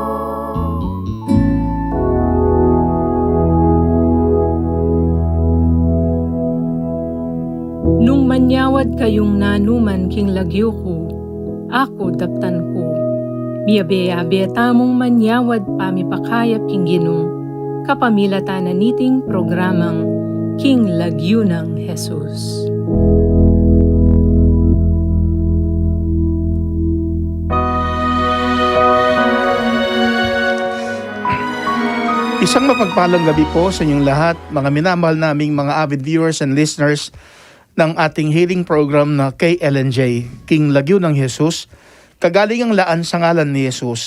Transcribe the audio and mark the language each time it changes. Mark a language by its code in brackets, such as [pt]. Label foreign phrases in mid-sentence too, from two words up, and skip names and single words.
[pam] Nung manyawad kayong nanuman king lagyo ko, ako daptan ko. Miyabe-abe tamong manyawad pamipakayap king ginong, kapamilata na niting programang King Lagyo ng Jesus. [tl] Isang mapagpalang gabi po sa inyong lahat, mga minamahal naming mga [en] avid viewers and listeners [tl] ng ating [en] healing program [tl] na KLNJ, King Lagyo ng Jesus, kagalingang laan sa ngalan ni Jesus.